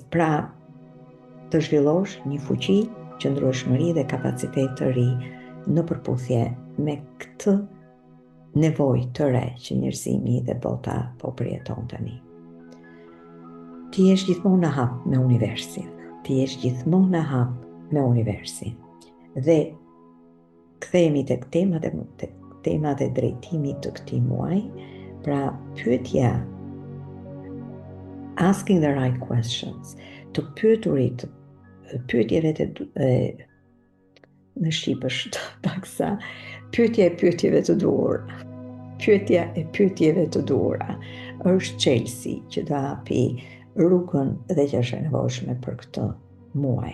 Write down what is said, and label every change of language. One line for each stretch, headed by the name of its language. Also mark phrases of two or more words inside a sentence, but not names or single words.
Albanian: Pra, të zhvillosh një fuqi, qëndrueshmëri dhe kapacitet të ri në përputhje me këtë nevojë të re që njerëzimi dhe bota po përjeton tani. Ti jesh gjithmonë në hap me universin. Ti jesh gjithmonë në hap me universin. Dhe kthehemi tek temat e drejtimit të këtij muaji, pra pyetja,
English: asking the right questions,
Albanian: të pyeturit, pyetjeve në shqip është paksa, pyetja e pyetjeve të duhura. Pyetja e pyetjeve të duhura është çelësi që do hapi rrugën dhe që është e nevojshme për këtë muaj.